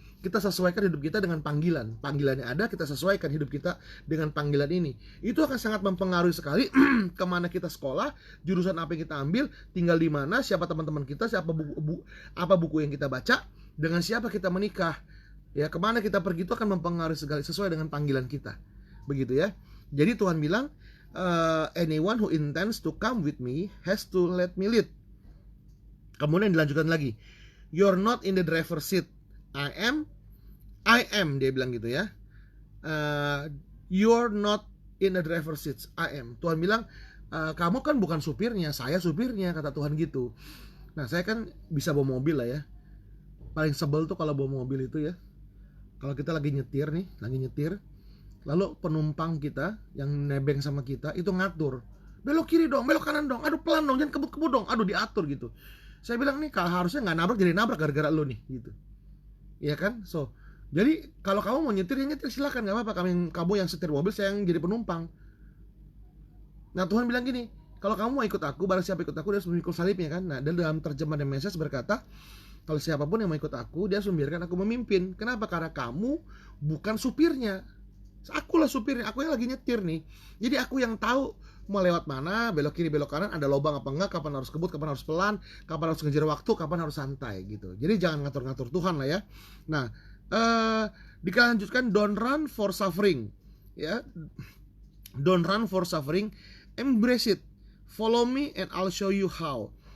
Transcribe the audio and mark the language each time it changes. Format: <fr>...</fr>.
<id>Kita sesuaikan hidup kita dengan panggilannya ada, kita sesuaikan hidup kita dengan panggilan ini. Itu akan sangat mempengaruhi sekali kemana kita sekolah, jurusan apa yang kita ambil, tinggal di mana, siapa teman-teman kita, siapa apa buku yang kita baca, dengan siapa kita menikah, ya, kemana kita pergi, itu akan mempengaruhi sekali sesuai dengan panggilan kita, begitu ya. Jadi Tuhan bilang,</id> <en>anyone who intends to come with me has to let me lead.</en> <id>Kemudian dilanjutkan lagi,</id> <en>you're not in the driver's seat, I am,</en> <id>dia bilang gitu ya.</id> <en>You're not in the driver's seat, I am.</en> <id>Tuhan bilang, kamu kan bukan supirnya, saya supirnya, kata Tuhan gitu. Nah, saya kan bisa bawa mobil lah ya. Paling sebel tuh kalau bawa mobil itu ya, kalau kita lagi nyetir, lalu penumpang kita yang nebeng sama kita itu ngatur, belok kiri dong, belok kanan dong, aduh pelan dong, jangan kebut-kebut dong, aduh diatur gitu. Saya bilang nih, kalau harusnya nggak nabrak jadi nabrak gara-gara lo nih gitu, ya kan. So jadi kalau kamu mau nyetir, ya nyetir silakan, nggak apa-apa, kamu yang setir mobil, saya yang jadi penumpang. Nah, Tuhan bilang gini, kalau kamu mau ikut aku, barang siapa ikut aku dia harus memikul salibnya kan. Nah, dan dalam terjemahan The Message berkata, kalau siapapun yang mau ikut aku, dia harus membiarkan aku memimpin. Kenapa? Karena kamu bukan supirnya, akulah supirnya, aku yang lagi nyetir nih. Jadi aku yang tahu mau lewat mana, belok kiri belok kanan, ada lubang apa enggak, kapan harus kebut, kapan harus pelan, kapan harus ngejar waktu, kapan harus santai gitu. Jadi jangan ngatur-ngatur Tuhan lah ya. Nah, dilanjutkan,</id> <en>don't run for suffering, ya, don't run for suffering, embrace it, follow me and I'll show you how.</en>